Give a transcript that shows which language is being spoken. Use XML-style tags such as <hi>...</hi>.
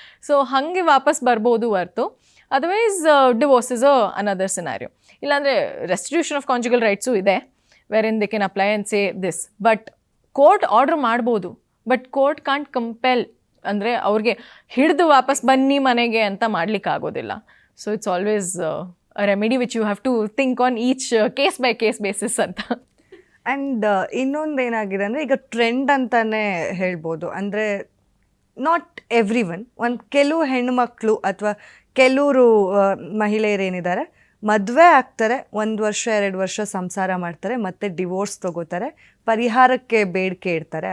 <kn>So ಹಾಗೆ ವಾಪಸ್ ಬರ್ಬೋದು ಹೊರ್ತು</kn> <en>Otherwise divorce is another scenario. ಇಲ್ಲಾಂದರೆ restitution of conjugal rights ಇದೆ, wherein they can apply and say this.</en> <kn>But court order ಮಾಡ್ಬೋದು,</kn> <en>but court can't compel,</en> <kn>ಅಂದರೆ ಅವ್ರಿಗೆ ಹಿಡಿದು ವಾಪಸ್ ಬನ್ನಿ ಮನೆಗೆ ಅಂತ ಮಾಡ್ಲಿಕ್ಕಾಗೋದಿಲ್ಲ.</kn> <en>so it's always a remedy which you have to think on each case by case basis</en> <kn>ಅಂತ. And ಇನ್ನೊಂದೇನಾಗಿದೆ ಅಂದರೆ ಈಗ ಟ್ರೆಂಡ್ ಅಂತಲೇ ಹೇಳ್ಬೋದು. ಅಂದರೆ ನಾಟ್ ಎವ್ರಿ ಒಂದು ಕೆಲವು ಹೆಣ್ಣುಮಕ್ಕಳು ಅಥವಾ ಕೆಲವರು ಮಹಿಳೆಯರೇನಿದ್ದಾರೆ ಮದುವೆ ಆಗ್ತಾರೆ, 1 ವರ್ಷ 2 ವರ್ಷ ಸಂಸಾರ ಮಾಡ್ತಾರೆ, ಮತ್ತೆ ಡಿವೋರ್ಸ್ ತಗೋತಾರೆ, ಪರಿಹಾರಕ್ಕೆ ಬೇಡಿಕೆ ಇಡ್ತಾರೆ.</kn>